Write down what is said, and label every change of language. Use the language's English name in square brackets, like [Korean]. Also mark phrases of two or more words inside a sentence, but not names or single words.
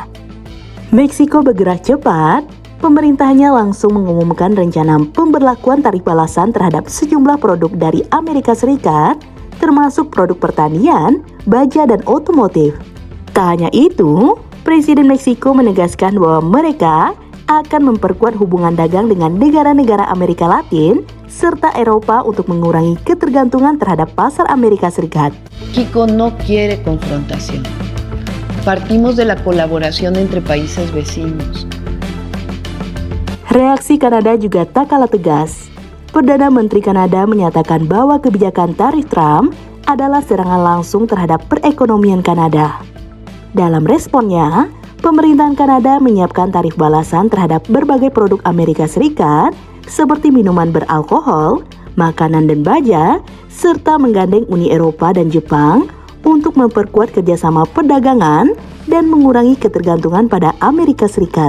[Indonesian] Meksiko bergerak cepat, pemerintahnya langsung mengumumkan rencana pemberlakuan tarif balasan terhadap sejumlah produk dari Amerika Serikat, termasuk produk pertanian, baja, dan otomotif. Tak hanya itu, Presiden Meksiko menegaskan bahwa mereka akan memperkuat hubungan dagang dengan negara-negara Amerika Latin serta Eropa untuk mengurangi ketergantungan terhadap pasar Amerika Serikat. [Spanish] México no quiere confrontación. Partimos de la colaboración entre países vecinos. [Indonesian] Reaksi Kanada juga tak kalah tegas. Perdana Menteri Kanada menyatakan bahwa kebijakan tarif Trump adalah serangan langsung terhadap perekonomian Kanada. Dalam responnya, pemerintahan Kanada menyiapkan tarif balasan terhadap berbagai produk Amerika Serikat seperti minuman beralkohol, makanan dan baja, serta menggandeng Uni Eropa dan Jepang untuk memperkuat kerjasama perdagangan dan mengurangi ketergantungan pada Amerika Serikat.